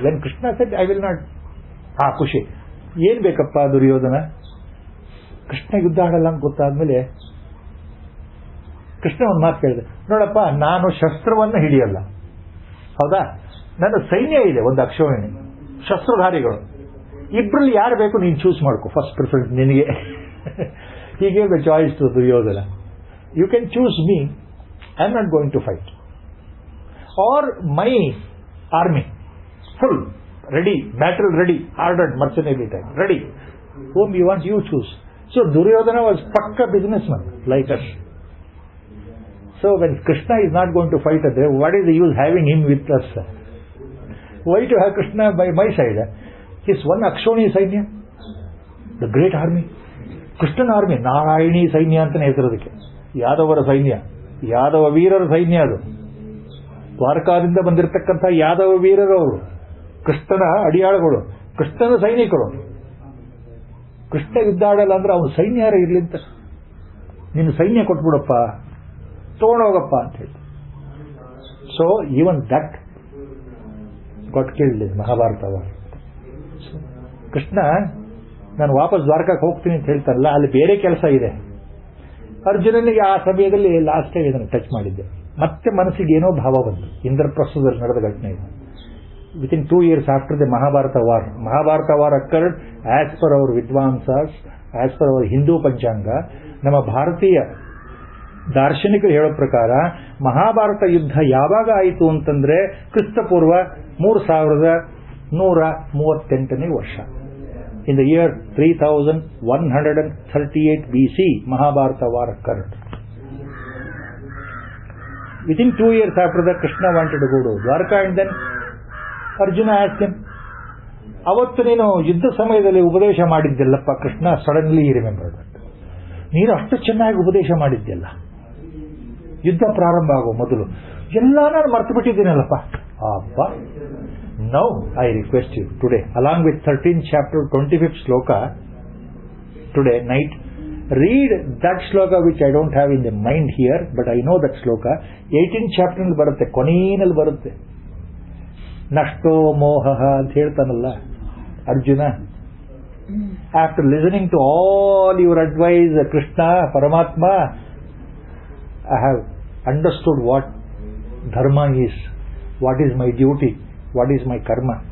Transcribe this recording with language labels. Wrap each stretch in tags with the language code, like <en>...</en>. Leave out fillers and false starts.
<en>when Krishna said I will not,</en> <kn>ಖುಷಿ. ಏನ್ ಬೇಕಪ್ಪ ದುರ್ಯೋಧನ, ಕೃಷ್ಣ ಯುದ್ಧ ಆಡಲ್ಲ ಅಂತ ಗೊತ್ತಾದ್ಮೇಲೆ ಕೃಷ್ಣ ಒಂದು ಮಾತು ಕೇಳಿದೆ, ನೋಡಪ್ಪ ನಾನು ಶಸ್ತ್ರವನ್ನು ಹಿಡಿಯಲ್ಲ, ಹೌದಾ, ನನ್ನ ಸೈನ್ಯ ಇದೆ, ಒಂದು ಅಕ್ಷೋಹಿಣಿ ಶಸ್ತ್ರಧಾರಿಗಳು, ಇಬ್ಬರಲ್ಲಿ ಯಾರು ಬೇಕು ನೀನು ಚೂಸ್ ಮಾಡ್ಕೊ,</kn> <en>first preference</en> <kn>ನಿನಗೆ.</kn> <en>ಹೀಗೆ the choice to Duryodhana. You can choose me, I am not going to fight, or my army full ready, battle ready, ordered, mercenary type, ready. Whom you want, you choose. So Duryodhana was pakka businessman like us. So when Krishna is not going to fight us, what is the use having him with us? Why to have Krishna by my side? His one Akshoni Sainya, the great army, Krishnan army, Narayani Sainya</en> <kn>antane ಹೆಸರದಕ್ಕೆ. ಯಾದವರ ಸೈನ್ಯ, ಯಾದವ ವೀರರ ಸೈನ್ಯ ಅದು. ದ್ವಾರಕಾದಿಂದ ಬಂದಿರತಕ್ಕಂಥ ಯಾದವ ವೀರರು ಅವರು, ಕೃಷ್ಣನ ಅಡಿಯಾಳುಗಳು, ಕೃಷ್ಣನ ಸೈನಿಕರು. ಕೃಷ್ಣ ಯುದ್ಧ ಆಡಲ್ಲ ಅಂದ್ರೆ ಅವನು ಸೈನ್ಯ ಯಾರ ಇರ್ಲಿ ಅಂತ, ನಿನ್ನ ಸೈನ್ಯ ಕೊಟ್ಬಿಡಪ್ಪ, ತಗೊಂಡೋಗಪ್ಪ ಅಂತ ಹೇಳಿ.</kn> <en>So even that got killed in Mahabharata.</en> <kn>ಕೃಷ್ಣ ನಾನು ವಾಪಸ್ ದ್ವಾರಕಕ್ಕೆ ಹೋಗ್ತೀನಿ ಅಂತ ಹೇಳ್ತಾರಲ್ಲ, ಅಲ್ಲಿ ಬೇರೆ ಕೆಲಸ ಇದೆ. ಅರ್ಜುನನಿಗೆ ಆ ಸಮಯದಲ್ಲಿ</kn> <en>last time</en> <kn>ಇದನ್ನು ಟಚ್ ಮಾಡಿದ್ದೆ. ಮತ್ತೆ ಮನಸ್ಸಿಗೆ ಏನೋ ಭಾವ ಬಂತು. ಇಂದ್ರಪ್ರಸ್ಥದಲ್ಲಿ ನಡೆದ ಘಟನೆ ಇದು.</kn> <en>Within 2 years after the Mahabharata war occurred as per our Vidvansas, as per our Hindu Panchanga.</en> <kn>ನಮ್ಮ ಭಾರತೀಯ ದಾರ್ಶನಿಕರು ಹೇಳೋ ಪ್ರಕಾರ ಮಹಾಭಾರತ ಯುದ್ಧ ಯಾವಾಗ ಆಯಿತು ಅಂತಂದ್ರೆ ಕ್ರಿಸ್ತಪೂರ್ವ 3138ನೇ ವರ್ಷ.</kn> <en>In the year 3138 BC, Mahabharata war occurred. Within 2 years after that, Krishna wanted to go to Dwarka, and then</en> <kn>Arjuna asked him, ಅವತ್ತು ನೀನು ಯುದ್ಧ ಸಮಯದಲ್ಲಿ ಉಪದೇಶ ಮಾಡಿದ್ದೆಲ್ಲಪ್ಪ ಕೃಷ್ಣ,</kn> <en>suddenly remembered,</en> <kn>ನೀನು ಅಷ್ಟು ಚೆನ್ನಾಗಿ ಉಪದೇಶ ಮಾಡಿದ್ದೆಲ್ಲ ಯುದ್ಧ ಪ್ರಾರಂಭ ಆಗೋ ಮೊದಲು ಎಲ್ಲ ನಾನು ಮರ್ತು ಬಿಟ್ಟಿದ್ದೀನಲ್ಲಪ್ಪ.</kn> <en>ಅಪ್ಪ, now I request you today, along with 13th chapter 25th shloka, today night read that shloka which I don't have in the mind here, but I know that shloka.</en> <kn>18th chapter ನಲ್ಲಿ ಬರುತ್ತೆ, ಕೊನೆಯಲ್ಲಿ ಬರುತ್ತೆ. ನಷ್ಟೋ ಮೋಹ ಅಂತ ಹೇಳ್ತಾನಲ್ಲ Arjuna.</kn> <en>After listening to all your advice Krishna Paramatma, I have understood what dharma is, what is my duty, what is my karma.</en>